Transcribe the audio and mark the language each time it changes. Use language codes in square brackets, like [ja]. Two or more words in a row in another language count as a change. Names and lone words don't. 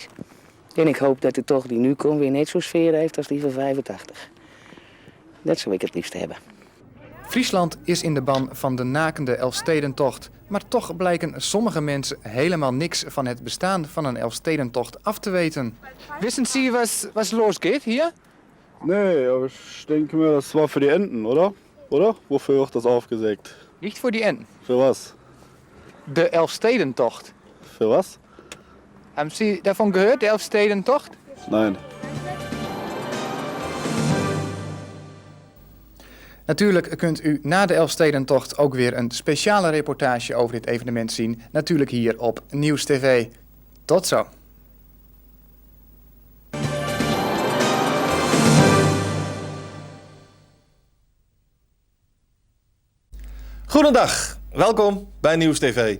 [nl] En ik hoop dat de tocht die nu komt weer net zo'n sfeer heeft als die van 85. Dat zou ik het liefst hebben. Friesland is in de ban van de nakende Elfstedentocht. Maar toch blijken sommige mensen helemaal niks van het bestaan van een Elfstedentocht af te weten. [de] Wisten Sie, was losgeht hier? Nee, aber ich denke mir, das war für die Enten, oder? Oder? Wofür wird das aufgesägt? [nl] Niet voor [de] die Enten. Für was? [nl] De Elfstedentocht. [de] Für was? Haben Sie davon gehört, [nl] de Elfstedentocht? [de] Nein. [nl] Natuurlijk kunt u na de Elfstedentocht ook weer een speciale reportage over dit evenement zien. Natuurlijk hier op Nieuws TV. Tot zo. Goedendag, welkom bij Nieuws TV.